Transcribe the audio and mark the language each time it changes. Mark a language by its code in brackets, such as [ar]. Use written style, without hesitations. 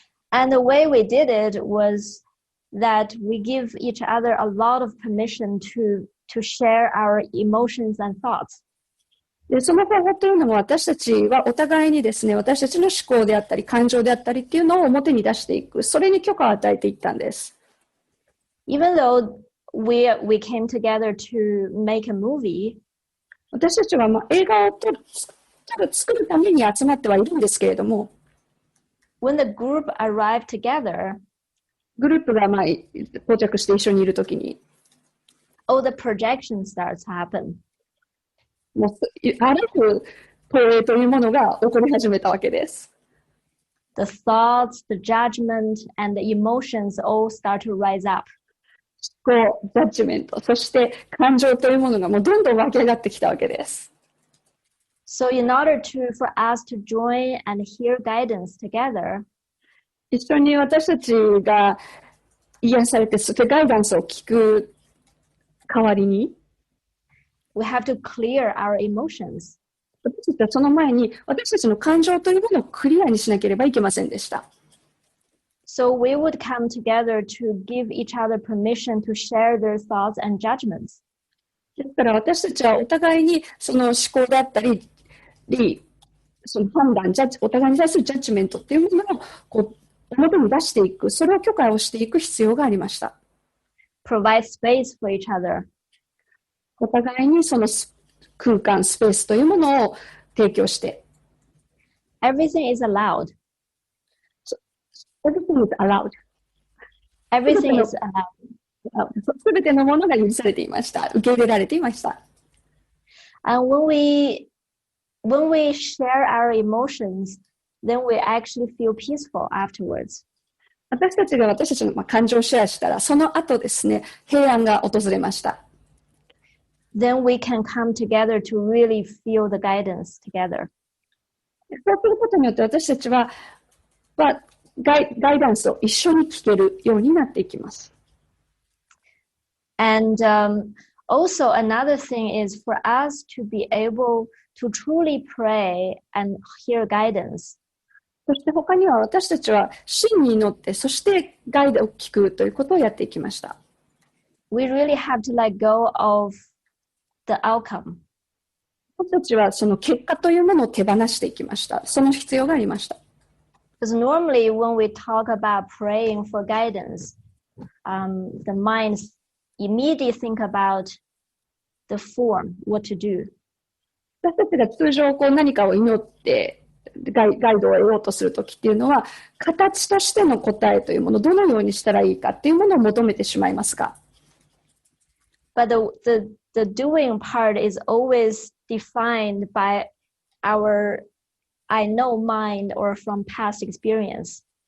[en] And the way we did it was that we give each other a lot of permission to share our emotions and thoughts. [ja] でその方法というのも私たちはお互いにですね、私たちの思考であったり感情であったりっていうのを表に出していく、それに許可を与えていったんです。 [en] Even though we came together to make a movie, [ja] 私たちは映画を作るために集まってはいるんですけれども、 [en] when the group arrived together, [ja] グループが到着して一緒にいるときに、 [en] all the projection starts to happen. [ja] もうあらゆる投影というものが起こり始めたわけです。 [en] The thoughts, the judgment, and the emotions all start to rise up. [ja] 思考、ジャッジメント、そして感情というものがもうどんどん湧き上がってきたわけです。 [en] So in order for us to join and hear guidance together, [ja] 一緒に私たちが癒されて、そしてガイダンスを聞く代わりに、 [en] we have to clear our emotions. [ja] 私たちはその前に私たちの感情というものをクリアにしなければいけませんでした。 [en] So we would come together to give each other permission to share their thoughts and judgments. [ja] ですから私たちはお互いにその思考だったり、その判断、お互いに対するジャッジメントっていうものを表に出していく、それを許可をしていく必要がありました。 [en] Provide space for each other. [ja] お互いにその空間、スペースというものを提供して。 [en] Everything is allowed. Everything is allowed. Everything is allowed. [ja] すべてのものが許されていました。受け入れられていました。 [en] And when we share our emotions, then we actually feel peaceful afterwards. [ja] 私たちが私たちの感情をシェアしたら、その後ですね、平安が訪れました。 [en] Then we can come together to really feel the guidance together. [ja] そうすることによって私たちはガイダンスを一緒に聞けるようになっていきます。 [en] And also another thing is for us to be able to truly pray and hear guidance. [ja] そして他には私たちは真に祈ってそしてガイドを聞くということをやっていきました。 [en] We really have to let go of the outcome. [ja] 私たちはその結果というものを手放していきました。その必要がありました。 [en] Because normally when we talk about praying for guidance, the mind immediately think about the form, what to do. [ja] 私たちが通常何かを祈ってガイドを得ようとするときっていうのは、形としての答えというもの、どのようにしたらいいかっていうものを求めてしまいますが。 [en] But the doing part is always defined by our I know mind or from past experience.